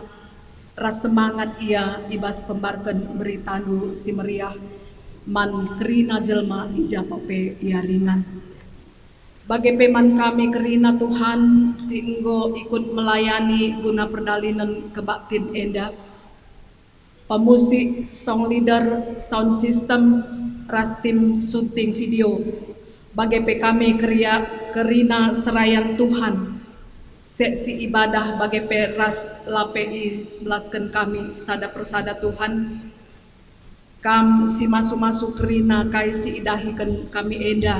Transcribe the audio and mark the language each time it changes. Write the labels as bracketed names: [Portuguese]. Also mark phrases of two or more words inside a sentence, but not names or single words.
[Batak Karo] Ras semangat ia ibas pembarken beritanu si meriah. Man kerina jelma ijapa pe ia ringan. Bagi peman kami kerina Tuhan si enggo ikut melayani guna perdalinan kebaktin enda. Pemusik, [English] song leader, sound system, [Batak Karo] ras tim syuting video. Bagi kami kerina serayan Tuhan. Seksi ibadah bagi ras lapei belaskan kami sada persada Tuhan. Kam si masu-masu kerina kai si idahikan kami enda.